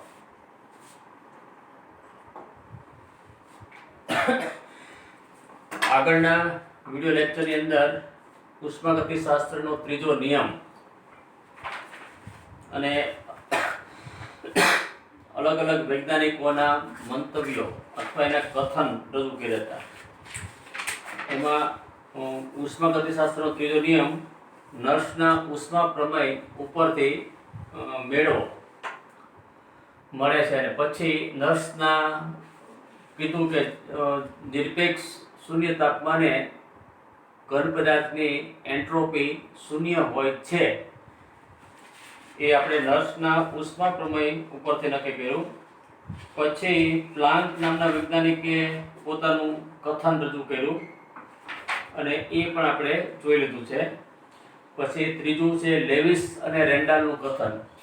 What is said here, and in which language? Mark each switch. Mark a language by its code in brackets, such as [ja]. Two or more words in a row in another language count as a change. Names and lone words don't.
[gu] આગળના વિડિયો લેક્ચરની અંદર ઉષ્માગતિશાસ્ત્રનો ત્રીજો નિયમ અને અલગ અલગ વૈજ્ઞાનિકોના મંતવ્યો અથવા એના કથન રજૂ કર્યા હતા. એમાં ઉષ્માગતિશાસ્ત્રનો ત્રીજો નિયમ નર્સના ઉષ્મા પ્રમેય ઉપરથી મેળો મળે છે અને પછી નર્સના કીધું કે નિરપેક્ષ શૂન્ય તાપમાને ઘન પદાર્થની એન્ટ્રોપી શૂન્ય હોય છે. એ આપણે નર્સના ઉષ્મા પ્રમેય ઉપરથી નક્કી કર્યું. પછી પ્લાન્ક નામના વૈજ્ઞાનિકે પોતાનું કથન રજૂ કર્યું અને એ પણ આપણે જોઈ લીધું છે. પછી ત્રીજું છે લેવિસ અને રેન્ડાલનું કથન.